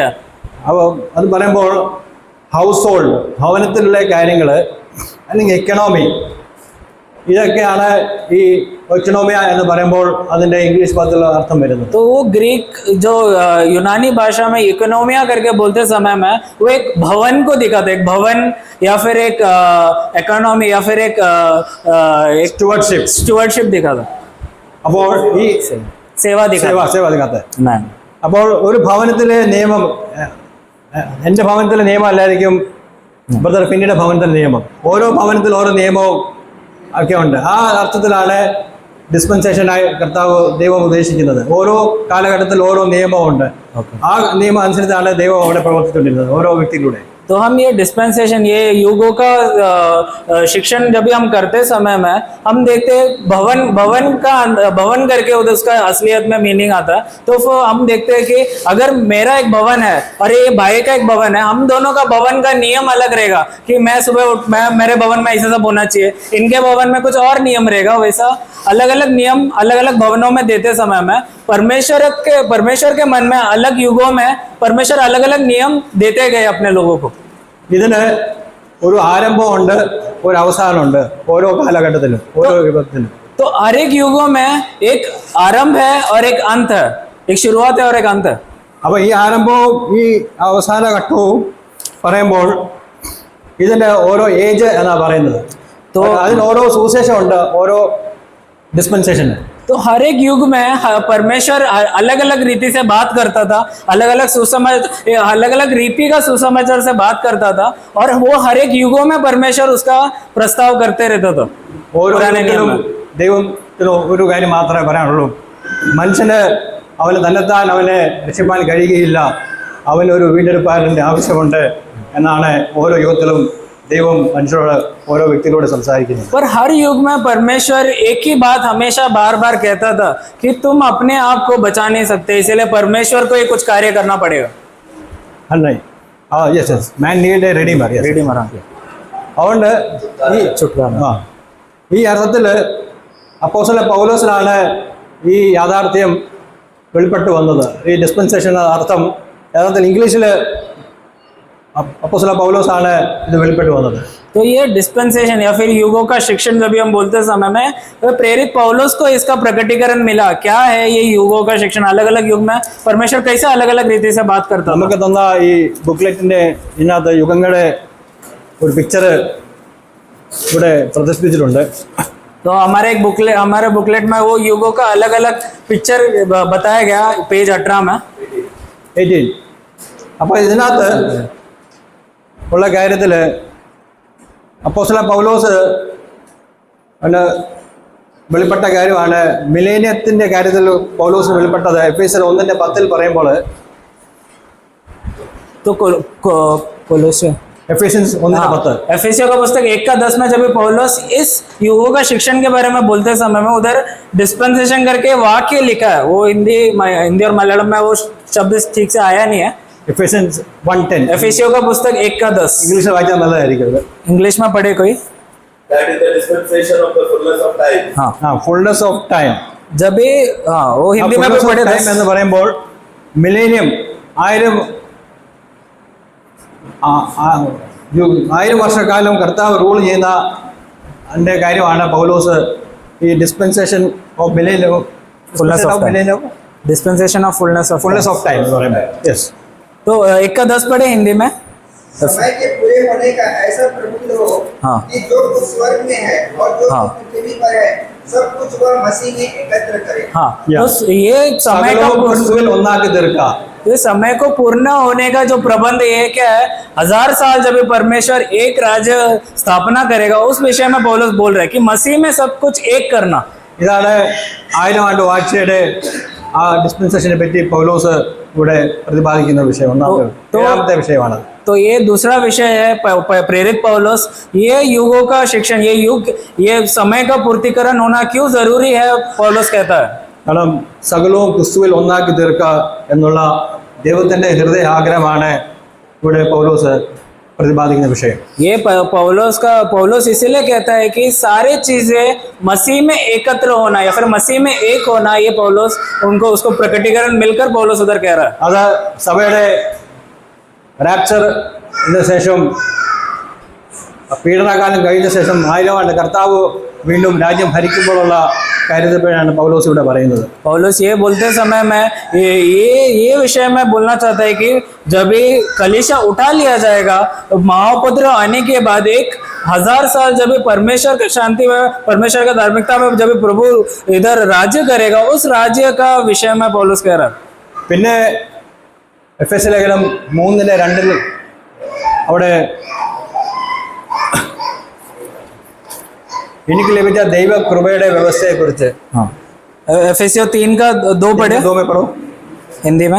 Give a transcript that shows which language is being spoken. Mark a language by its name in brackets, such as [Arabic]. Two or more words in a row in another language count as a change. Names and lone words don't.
[Malayalam] അപ്പോൾ അത് പറയുമ്പോൾ [English] house hold, [Malayalam] ഭവനത്തിലുള്ള കാര്യങ്ങൾ, അല്ലെങ്കിൽ എക്കണോമി, ഇതൊക്കെയാണ് ഈ इकोनोमिया എന്ന് പറയുമ്പോൾ അതിന്റെ ഇംഗ്ലീഷ് പദത്തിലുള്ള അർത്ഥം വരുന്നത്. [Hindi] तो वो ग्रीक जो यूनानी भाषा में इकोनोमिया करके बोलते समय में वो एक भवन को दिखाता, एक भवन या फिर एक इकोनॉमी या फिर एक स्टुवर्डशिप दिखाता. [Malayalam] അപ്പോൾ ഈ [Hindi] सेवा ദിഖാത്ത. [Malayalam] അപ്പോൾ ഒരു ഭവനത്തിലെ നിയമം എൻ്റെ ഭവനത്തിലെ നിയമം അല്ലായിരിക്കും ബ്രദർ പിന്നീട് ഭവനത്തിലെ നിയമം. ഓരോ ഭവനത്തിൽ ഓരോ നിയമവും ഒക്കെ ഉണ്ട്. ആ അർത്ഥത്തിലാണ് ഡിസ്പെൻസേഷനായി കർത്താവ് ദൈവം ഉദ്ദേശിക്കുന്നത്. ഓരോ കാലഘട്ടത്തിൽ ഓരോ നിയമമുണ്ട്. ആ നിയമം അനുസരിച്ചാണ് ദൈവം അവിടെ പ്രവർത്തിച്ചുകൊണ്ടിരുന്നത് ഓരോ വ്യക്തിയിലൂടെ. [Hindi] तो हम ये डिस्पेंसेशन, ये युगों का शिक्षण जब भी हम करते समय में हम देखते हैं भवन करके उसका असलियत में मीनिंग आता है. तो हम देखते हैं कि अगर मेरा एक भवन है और ये भाई का एक भवन है, हम दोनों का भवन का नियम अलग रहेगा कि मैं सुबह मेरे भवन में ऐसा सब होना चाहिए, इनके भवन में कुछ और नियम रहेगा. वैसा अलग अलग नियम अलग अलग भवनों में देते समय में परमेश्वर के मन में अलग युगों में परमेश्वर अलग अलग नियम देते गए अपने लोगों को. [Malayalam] ഇതിന് ഒരു ആരംഭമുണ്ട്, ഒരു അവസാനമുണ്ട് ഓരോ കാലഘട്ടത്തിലും, ഓരോ യുഗത്തിലും. [Hindi] तो हर एक युगों में एक आरंभ है और एक अंत है, एक शुरुआत है और एक अंत है. [Malayalam] അപ്പോൾ ഈ ആരംഭവും ഈ അവസാന ഘട്ടവും പറയുമ്പോൾ ഇതിന്റെ ഓരോ ഏജ് എന്നാണ് പറയുന്നത്. അതിന് ഓരോ സുവിശേഷമുണ്ട്, ഓരോ ഡിസ്പെൻസേഷൻ. [Hindi] तो हर एक युग में परमेश्वर अलग अलग रीति से बात करता था, अलग अलग रीति का सुसमाचार से बात करता था, और वो हर एक युगों में परमेश्वर उसका प्रस्ताव करते रहता था। [Malayalam] ഓരോ [Hindi] पुराने नियम [Malayalam] വ്യക്തികളും [Hindi] में। [Malayalam] ദൈവത്തിന് ഒരു കാര്യം മാത്രമേ പറയാനുള്ളൂ. മനുഷ്യന് അവന് തന്നെത്താൻ അവനെ രക്ഷിപ്പാൻ കഴിയുകയില്ല, അവനൊരു വീണ്ടെടുപ്പാരൻ്റെ ആവശ്യമുണ്ട് എന്നാണ് ഓരോ യുഗത്തിലും ദൈവം മനുഷ്യരോട് ഓരോ വ്യക്തികളോട് സംസാരിക്കുന്നത്. [Hindi] पर हर युग में परमेश्वर एक ही बात हमेशा बार बार कहता था कि तुम अपने आप को बचा नहीं सकते, इसलिए परमेश्वर को ही कुछ कार्य करना पड़ेगा। [English] അല്ലേ? yes yes, man need a redeemer. Redeemer, [Hindi] हाँ। [Malayalam] അതുകൊണ്ട് ഈ [Hindi] छुटकारा। [Malayalam] ആ ഈ അർത്ഥത്തിൽ അപ്പോസ്തലൻ പൗലോസിനാണ് ഈ യാഥാർത്ഥ്യം വെളിപ്പെട്ടു വന്നത്. ഈ ഡിസ്പെൻസേഷൻ അർത്ഥം യഥാർത്ഥത്തിൽ ഇംഗ്ലീഷിൽ അപ്പോസ്തലൻ പൗലോസാണ് ഇത് വെളിപ്പെട്ടു വന്നത്. [Hindi] तो ये डिस्पेंसेशन या फिर युगों का शिक्षण जब भी हम बोलते समय में, तो प्रेरित पौलुस को इसका प्रकटीकरण मिला। क्या है ये युगों का शिक्षण? अलग अलग युग में परमेश्वर कैसे अलग अलग रीति से बात करता था। [Malayalam] നമുക്ക് തന്ന ഈ ബുക്ക്ലെറ്റിൻ്റെ ഇതിനകത്ത് യുഗങ്ങളുടെ ഒരു പിക്ചർ ഇവിടെ പ്രദർശിപ്പിച്ചിട്ടുണ്ട്. [Hindi] तो हमारे बुकलेट में वो युगों का अलग अलग पिक्चर बताया गया, पेज 18 में। 18. [Malayalam] അപ്പോൾ ഇതിനകത്ത് ഉള്ള കാര്യത്തിൽ അപ്പോസ്തലൻ പൗലോസ് പിന്നെ വെളിപ്പെട്ട കാര്യമാണ്. മിലേനിയത്തിൻ്റെ കാര്യത്തിൽ പൗലോസ് വെളിപ്പെട്ടത് എഫേസ്യർ 1:10 പറയുമ്പോൾ, [Hindi] तो कोलोसियों [Malayalam] എഫേഷ്യൻസ് 1:10 [Hindi] एफेसियों का पुस्तक 1:10 में जब भी पौलुस इस युगों का शिक्षण के बारे में बोलते समय में उधर डिस्पेंसेशन करके वाक्य लिखा है। वो हिंदी और मलयालम में वो शब्द ठीक से आया नहीं है। [Malayalam] എഫേഷ്യൻസ് 1:10 [Hindi] एफेसियों का पुस्तक 1:10 [Malayalam] ഇംഗ്ലീഷിൽ വായിച്ചാൽ നല്ലതായിരിക്കും. [Hindi] इंग्लिश में पढ़े कोई? [English] That is the dispensation of the fullness of time. [Hindi] हाँ, [English] fullness of time. [Hindi] जब भी हाँ वो हिंदी में भी पढ़े [Malayalam] ടൈം എന്ന് പറയുമ്പോൾ മിലേനിയം 1000 വർഷക്കാലം കർത്താവ് റൂൾ ചെയ്യുന്ന അതിൻ്റെ കാര്യമാണ് പൗലോസ് ഈ [English] dispensation of millennium, Fullness of time. dispensation of fullness fullness of time [Malayalam] എന്ന് പറയുമ്പോൾ. [English] യെസ്. [Hindi] तो 1:10 पढ़े हिंदी में। समय के पूरे होने का ऐसा प्रबंध हो हाँ। कि जो कुछ स्वर्ग में है और जो हाँ। कुछ पृथ्वी पर है सब कुछ वह मसीह में एकत्र करे। हाँ, [English] Yeah. [Hindi] तो ये समय का [Malayalam] സകലവും ക്രിസ്തുവിൽ ഒന്നാക്കി തീർക്കുക. [Hindi] ये समय को पूर्ण होने का जो प्रबंध ये क्या है, 1000 साल जब भी परमेश्वर एक राज्य स्थापना करेगा, उस विषय में पौलुस बोल रहा है कि मसीह में सब कुछ एक करना। [Malayalam] ഇതാണ് 1000 ആണ്ട് വാഴ്ചയുടെ ആ ഡിസ്പെൻസേഷനെ പറ്റി പൗലോസ് ഇവിടെ പ്രതിപാദിക്കുന്ന വിഷയം. ഒന്നാമത്തെ വിഷയമാണ്. [Hindi] तो ये दूसरा विषय है प्रेरित पौलुस, ये युगों का शिक्षण, ये समय का पूर्तिकरण होना क्यों जरूरी है, पौलुस कहता है। [Malayalam] കാരണം സകലവും ക്രിസ്തുവിൽ ഒന്നാക്കി തീർക്കുക എന്നുള്ള ദൈവത്തിൻ്റെ ഹൃദയ ആഗ്രഹമാണ് ഇവിടെ പൗലോസ് प्रतिपादिക്കുന്ന വിഷയം. [Hindi] ये पौलुस इसीलिए कहता है कि सारी चीजें मसीह में एकत्र होना या फिर मसीह में एक होना, ये पौलुस उसको प्रकटीकरण मिलकर पौलुस उधर कह रहा है। [Malayalam] അത് സഭയുടെ റാപ്ചറിന് ശേഷം പീഡനകാലം കഴിഞ്ഞ ശേഷം 1000 ആണ്ട് കർത്താവ് വീണ്ടും രാജ്യം ഭരിക്കുമ്പോഴുള്ള കാര്യത്തെപ്പറ്റിയാണ് പൗലോസ് ഇവിടെ പറയുന്നത്. [Hindi] पौलुस ये बोलते समय में ये विषय में बोलना चाहता है कि जब ये कलीसिया उठा लिया जाएगा, महाउपद्रव आने के बाद 1000 साल जब भी परमेश्वर की शांति में, परमेश्वर का धार्मिकता में जब भी प्रभु इधर राज्य करेगा, उस राज्य का विषय में पौलुस कह रहा है। [Malayalam] പിന്നെ എഫെസ്യ ലേഖനം 3:2 അവിടെ എനിക്ക് ലഭിച്ച ദൈവകൃപയുടെ വ്യവസ്ഥയെക്കുറിച്ച്. [Hindi] एफेसियों 3:2 पढ़े 2 में पढ़ो, हिंदी में।